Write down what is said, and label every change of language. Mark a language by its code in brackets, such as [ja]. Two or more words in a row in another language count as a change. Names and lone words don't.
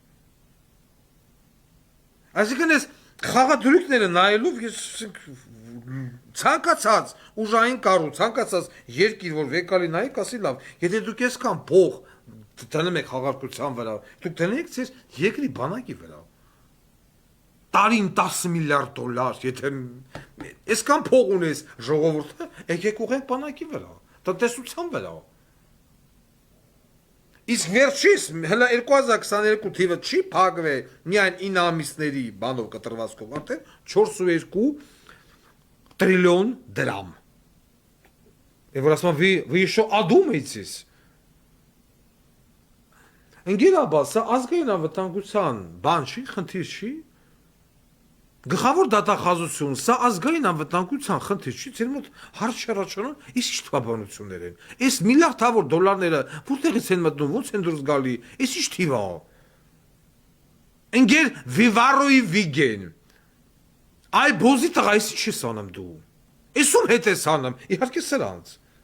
[hy] Այսինքն էս խաղադրույքները նայելով ես ցանկացած ուժային կառույց, ցանկացած երկիր, որ վեկալի նայի, կասի լավ, եթե դուք այսքան փող դնում եք խաղարկության վրա, դուք դնեք ձեր երկրի բանակի վրա։ Տարին 10 միլիարդ դոլար, եթե այսքան փող ունես ժողովուրդը, եկեք ուղենք բանակի վրա։ Տնտեսության վրա։ Իսկ վերջից հələ 2022 թիվը չի փակվե միայն 9 ամիսների բանով կտրվածքով արդեն 4.2 տրիլիոն դրամ։ Եվ որ ասում [ru] вы еще одумаетесь։ [hy] Ընկերաբա, սա ազգային անվտանգության բան չի, խնդիր չի։ Գլխավոր դատախազություն, սա ազգային անվտանգության խնդիր չի, ձեր մոտ հարց չառաջանում, իսկ ի՞նչ թվաբանություններ են։ Այս միլիարդավոր դոլարները որտեղից են մտնում, ո՞նց են դուրս գալի, այս ի՞նչ թիվ է։ Ընկեր Վիվարոյի Վիգեն։ Այ բոզի տղա, այս ի՞նչ ես անում դու։ Էս ում հետ ես անում, իհարկե սրանց։